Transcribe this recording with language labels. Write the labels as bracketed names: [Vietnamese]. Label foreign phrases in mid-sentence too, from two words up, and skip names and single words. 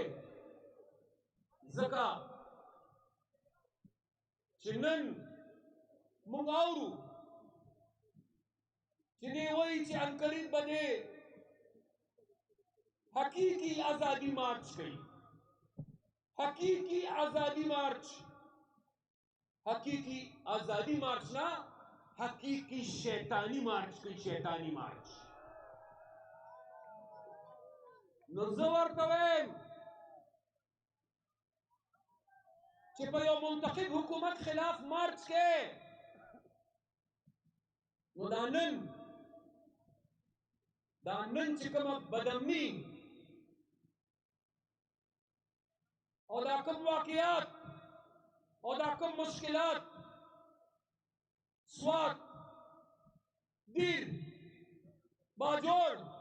[Pashto] ځکه چې نن موږ اورو چې دی وایي چې عنقریب به دی حقیقي ازادي مارچ کوي، حقیقي ازادي مارچ، حقیقی آزادی مارچ نا حقیقی شیطانی مارچ کوي، شیطانی مارچ. نو زه ورته وایم چې په یو منتخب حکومت خلاف مارچ کې نو دا نن چې کومه بدامني او دا کوم واقعات او دا کوم مشکلات سوات، دیر، باجوڑ